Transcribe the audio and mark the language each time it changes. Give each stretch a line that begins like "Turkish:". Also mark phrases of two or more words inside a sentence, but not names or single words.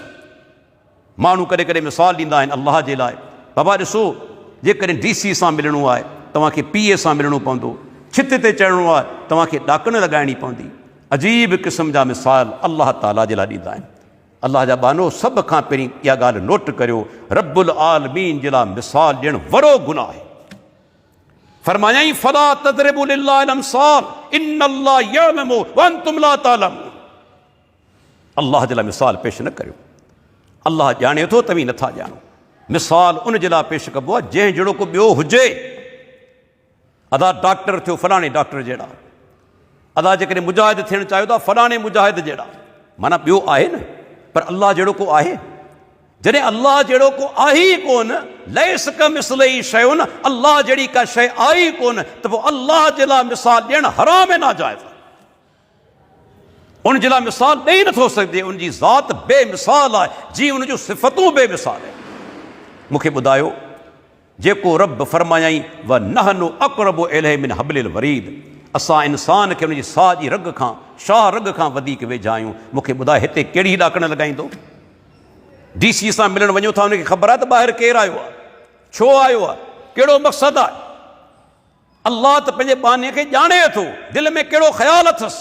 Sindhi: माण्हू कॾहिं कॾहिं मिसाल ॾींदा आहिनि अल्लाह जे लाइ, बाबा ॾिसो जेकॾहिं DC सां मिलणो आहे तव्हांखे PA सां मिलणो पवंदो, छित ते चढ़णो आहे तव्हांखे ॾाकण लॻाइणी पवंदी। अजीब क़िस्म जा मिसाल अल्लाह ताला जे लाइ ॾींदा आहिनि। अल्लाह जा बानो सभ खां पहिरीं इहा ॻाल्हि नोट करियो,
Arabic: رب العالمين
Sindhi: जे लाइ मिसाल ॾियणु वॾो गुनाह आहे।
Arabic: फरमायाई فلا تضربوا لله الأمثال إن الله يعلم وأنتم لا تعلمون.
Sindhi: अल्लाह जे लाइ मिसाल पेश न करियो, अल्लाह ॼाणे थो तव्हीं नथा ॼाणो। मिसाल उन जे लाइ पेश कबो आहे जंहिं जहिड़ो को ॿियो हुजे। अदा डॉक्टर थियो फलाणे डॉक्टर जहिड़ा, अदा जेकॾहिं मुजाहिद थियणु चाहियो था फलाणे मुजाहिद जहिड़ा, माना ॿियो आहे न, पर अल्लाह जहिड़ो को आहे? जॾहिं अल्लाह जहिड़ो को आहे ई कोन,
Arabic: ليس كمثله شيء,
Sindhi: अल्लाह जहिड़ी का शइ आहे ई कोन, त पोइ अल्लाह जे लाइ मिसाल ॾियणु हराम ऐं नाजाइज़ आहे। उन जे लाइ मिसाल ॾेई नथो सघिजे। उनजी ज़ात बेमिसाल आहे, जीअं उन जूं सिफ़तूं बेमिसाल आहिनि। मूंखे ॿुधायो, जेको रब फरमायाई
Arabic: ونحن أقرب إليه من حبل الوريد,
Sindhi: असां इंसान खे उनजी साह जी रग खां, शाह रग खां वधीक वेझा आहियूं। मूंखे ॿुधाए हिते कहिड़ी ॾाकण लॻाईंदो? DC सां मिलणु वञो था, उनखे ख़बर आहे त ॿाहिरि केरु आयो आहे, छो आयो आहे, कहिड़ो मक़सदु आहे। अल्लाह त पंहिंजे बाने खे ॼाणे थो, दिलि में कहिड़ो ख़्यालु अथसि।